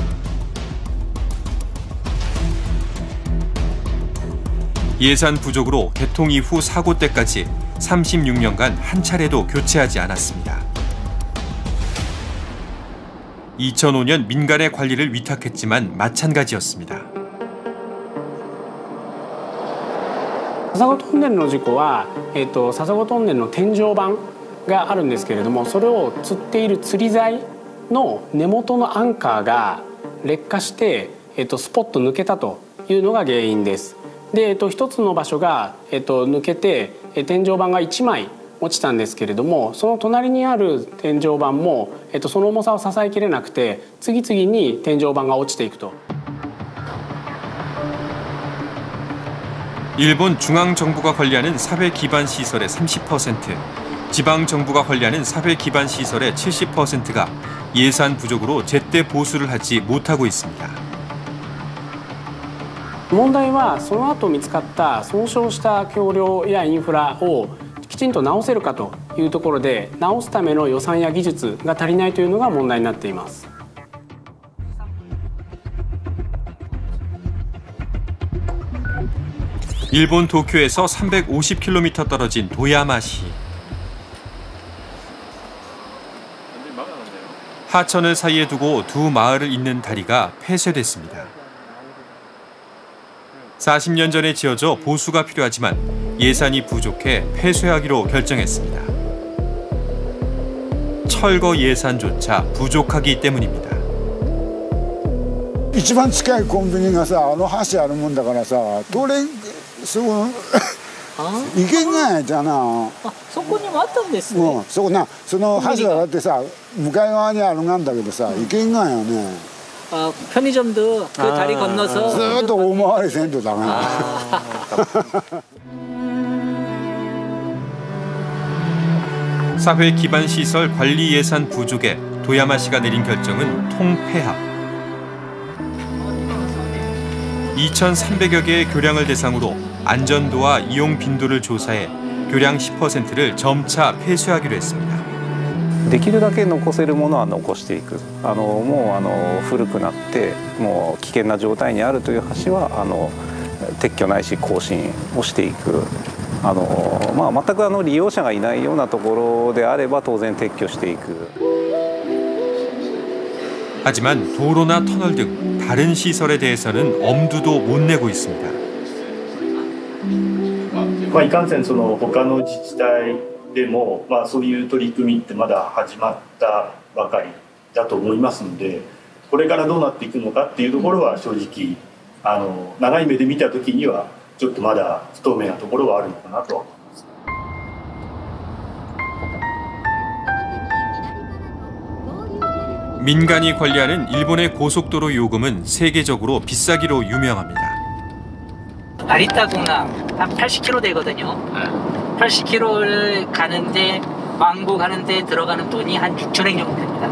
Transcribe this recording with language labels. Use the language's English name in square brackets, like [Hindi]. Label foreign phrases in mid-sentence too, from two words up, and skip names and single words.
[Korean] 예산 부족으로 개통 이후 사고 때까지 36년간 한 차례도 교체하지 않았습니다. 2005년 민간의 관리를 위탁했지만 마찬가지였습니다. [Japanese] 笹子トンネルの事故は、笹子トンネルの天井板があるんですけれども、それを吊っている吊り材の根元のアンカーが劣化して、スポッと抜けたというのが原因です。で、一つの場所が、抜けて、天井板が1枚落ちたんですけれども、その隣にある天井板も、その重さを支えきれなくて、次々に天井板が落ちていくと。 [Korean] 일본 중앙정부가 관리하는 사회 기반 시설의 30%, 지방 정부가 관리하는 사회 기반 시설의 70%가 예산 부족으로 제때 보수를 하지 못하고 있습니다. [Japanese] 問題はその後見つかった損傷した橋梁やインフラをきちんと直せるかというところで、直すための予算や技術が足りないというのが問題になっています。 [Korean] 일본 도쿄에서 350km 떨어진 도야마시. 하천을 사이에 두고 두 마을을 잇는 다리가 폐쇄됐습니다. 40년 전에 지어져 보수가 필요하지만 예산이 부족해 폐쇄하기로 결정했습니다. 철거 예산조차 부족하기 때문입니다. [Japanese] 一番近いコンビニがさ、あの橋あるもんだからさ、通れそう行けんがやじゃな。あ、そこにもあったんですね。そこな、その橋はだってさ、向かい側にあるがんだけどさ、行けんがよね。 [Korean] 편의점도 그 다리 건너서 [Japanese] ずっと大回りせんとだな。 [Korean] 사회 기반 시설 관리 예산 부족에 도야마시가 내린 결정은 통폐합. 2,300여 개의 교량을 대상으로 안전도와 이용 빈도를 조사해 교량 10%를 점차 폐쇄하기로 했습니다. [Japanese] できるだけ残せるものは残していく。もう古くなってもう危険な状態にあるという橋は撤去ないし更新をしていく。全く利用者がいないようなところであれば当然撤去していく. [Korean] 하지만 도로나 터널 등 다른 시설에 대해서는 엄두도 못 내고 있습니다. [Japanese] いかんせん他の自治体でもそういう取り組みってまだ始まったばかりだと思いますので、これからどうなっていくのかっていうところは正直長い目で見た時にはちょっとまだ不透明なところはあるのかなとは思います。 [Korean] 민간이 관리하는 일본의 고속도로 요금은 세계적으로 비싸기로 유명합니다. 아리따공항 한 80km 되거든요. 80km를 가는데 왕복하는데 들어가는 돈이 한 6,000엔 정도 됩니다.